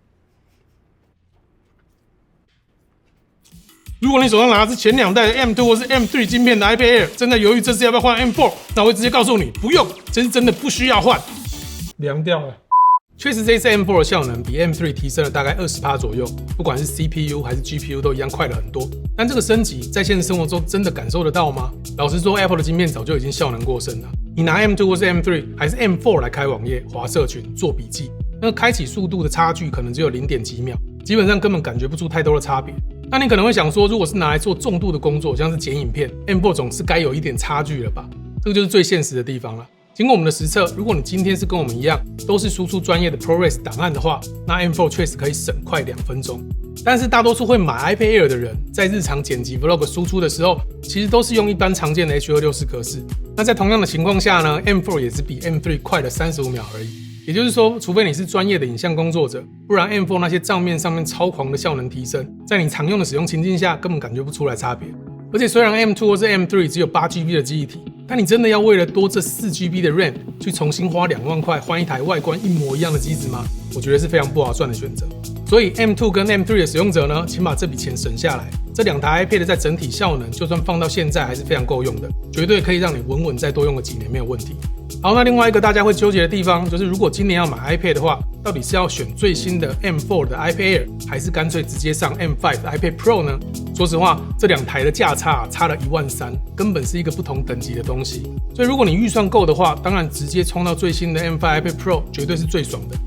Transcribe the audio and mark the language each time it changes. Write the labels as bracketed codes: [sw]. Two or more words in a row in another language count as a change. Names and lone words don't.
[zh] 如果你手上拿的是前2代的 M2 或是 M3 晶片的 iPad Air， 正在猶豫這次要不要換 M4， 那我會直接告訴你，不用，這是真的不需要換。涼掉了。確實，這次 M4 的效能比 M3 提升了大概20%左右，不管是 CPU 還是 GPU 都一樣快了很多。但這個升級在現實生活中真的感受得到嗎？老實說 ，Apple 的晶片早就已經效能過剩了。你拿 M2 或是 M3 還是 M4 來開網頁、滑社群、做筆記，那個開啟速度的差距可能只有0. 幾秒，基本上根本感覺不出太多的差別。那你可能會想說，如果是拿來做重度的工作，像是剪影片 ，M4 總是該有一點差距了吧？這個就是最現實的地方了。經過我們的實測，如果你今天是跟我們一樣，都是輸出專業的 ProRes 檔案的話，那 M4 確實可以省快2分鐘。但是大多數會買 iPad Air 的人，在日常剪輯 Vlog 輸出的時候，其實都是用一般常見的 H.264 格式。那在同樣的情況下呢 ，M4 也是比 M3 快了35秒而已。也就是說，除非你是專業的影像工作者，不然 M4 那些賬面上面超狂的效能提升，在你常用的使用情境下，根本感覺不出來差別。而且雖然 M2 或是 M3 只有 8GB 的記憶體，但你真的要為了多這 4GB 的 RAM 去重新花2萬塊換一台外觀一模一樣的機子嗎？我覺得是非常不划算的選擇。所以 M2 跟 M3 的使用者呢，請把這筆錢省下來。這2台 iPad 在整體效能，就算放到現在還是非常夠用的，絕對可以讓你穩穩再多用個幾年沒有問題。好，那另外一個大家會糾結的地方，就是如果今年要買 iPad 的話，到底是要選最新的 M4 的 iPad Air， 還是乾脆直接上 M5 的 iPad Pro 呢？說實話，這2台的價差差了13000，根本是一個不同等級的東西。所以如果你預算夠的話，當然直接衝到最新的 M5 iPad Pro 絕對是最爽的。